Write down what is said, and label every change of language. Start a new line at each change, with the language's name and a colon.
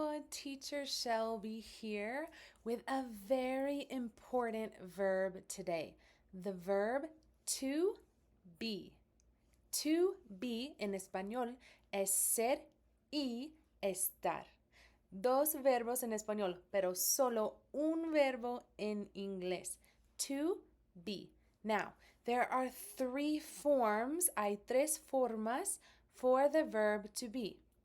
English: teacher Shelby here with a very important verb today. The verb to be. To be
Spanish: en español es ser y estar. Dos verbos en español, pero solo un verbo en inglés.
English: To be. Now, there are three forms,
Spanish: hay tres formas
English: for the verb to be.